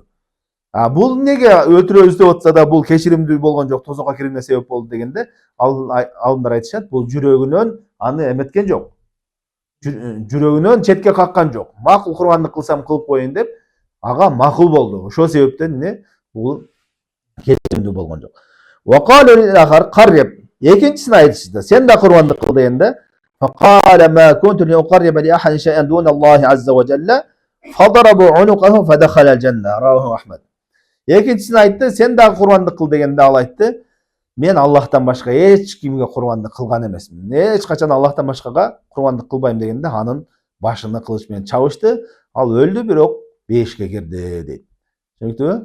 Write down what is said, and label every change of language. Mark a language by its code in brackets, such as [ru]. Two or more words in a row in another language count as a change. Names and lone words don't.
[ky] Бул неге өлтүрөбүз деп атса да бул кечиримдүү болгон жок, тозокко киримине себеп болду дегенде, алымдар айтышат, бул жүрөгүнөн аны эметкен жок. Жүрөгүнөн четке каккан жок. Макул курбандык кылсам кылып коеюн деп, ага макул болду. Ошол себептен не бул кечиримдүү болгон жок. [ar] وقالوا للآخر قرب. [ky] Экинчисин айтышты: "Сен да курбандык кыл" дегенде, [ar] فقال ما كنت لأقرب لأحد شيئا دون الله عز وجل فضربوا عنقه فدخل الجنة. رواه أحمد. [ky] Экинчисин айтты: "Сен да курбандык кыл" дегенде ал айтты: "Мен Аллахтан башка эч кимге курбандык кылган эмесмин. Эч качан Аллахтан башкага курбандык кылбайм" дегенде анын башыны кылыч менен чабышты. Ал өлдү, бирок бешикке кирди дейт. Түшүнүктүбү?